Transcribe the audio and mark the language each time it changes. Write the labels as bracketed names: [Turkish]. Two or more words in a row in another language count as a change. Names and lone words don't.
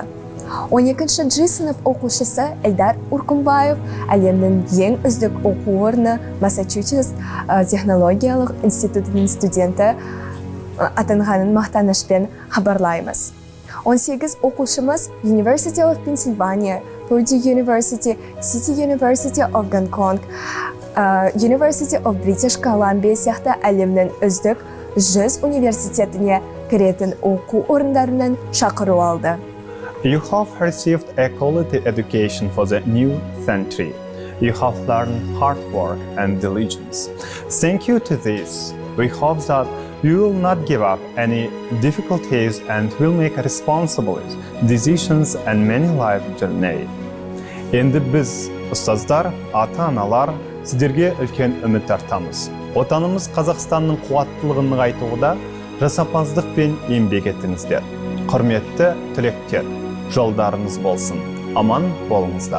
[Kazakh] 12-ші G сынып оқушысы Эльдар Уркумбаев әлемнің ең үздік оқу орны Массачусетс технологиялық институтының студенті атанғанын мақтанышпен хабарлаймыз. 18 оқушымыз University of Pennsylvania, Purdue University, City University of Gongkong, University of British Columbia сияқты әлемнің үздік 100 университетіне кіретін оқу орындарынан шақыру алды. [English] You have received a quality education for the new century. You have learned hard work and diligence. Thank you to this. We hope that you will not give up any difficulties and will make responsible decisions and many life journey. [Kazakh] Енді біз, ұстаздар, ата-аналар, сіздерге үлкен үміт артамыз. Отанымыз Қазақстанның қуаттылығын нығайтуда жасампаздық пен еңбек еттіңіздер. Құрметті түлектер, жолдарыңыз болсын. Аман болыңыздар.